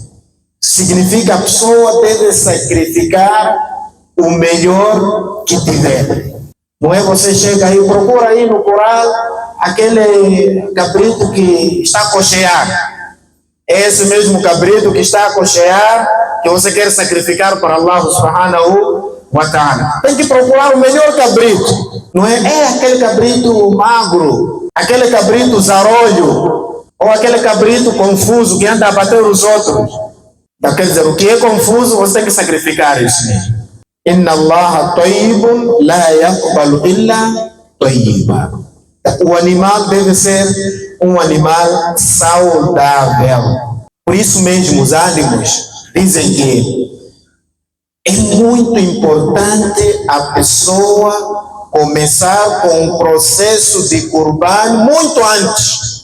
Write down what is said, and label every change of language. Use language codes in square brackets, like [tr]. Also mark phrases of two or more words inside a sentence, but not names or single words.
[pt] Significa que a pessoa deve sacrificar o melhor que tiver. Não é você chega aí, procura aí no coral aquele cabrito que está a cochear. É esse mesmo cabrito que está a cochear que você quer sacrificar para Allah [ar] سبحانه وتعالى. [pt] Tem que procurar o melhor cabrito. Não é? É aquele cabrito magro, aquele cabrito zarolho, ou aquele cabrito confuso que anda a bater os outros. Então, quer dizer, o que é confuso, você tem que sacrificar isso mesmo. [ar] إن الله طيب لا يقبل إلا طيبا. [pt] O animal deve ser um animal saudável. Por isso mesmo, os ânimos dizem que é muito importante a pessoa começar com um processo de Qurban muito antes.